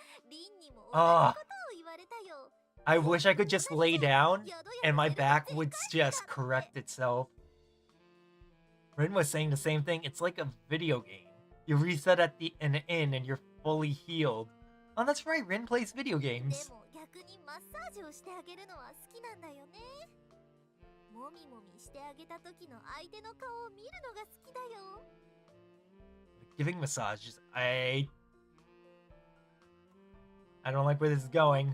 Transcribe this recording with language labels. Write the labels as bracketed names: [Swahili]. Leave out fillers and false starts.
[Japanese] リンにも同じことを言われたよ。 [English] I wish I could just lay down and my back would just correct itself. Rin was saying the same thing. It's like a video game. You reset at the end and you're fully healed. Oh, that's right. Rin plays video [Japanese] で [English] games. [Japanese] も逆にマッサージをしてあげるのは好きなんだよね。もみもみしてあげた時の相手の顔を見るのが好きだよ。 [English] Giving massages. I don't like where this is going.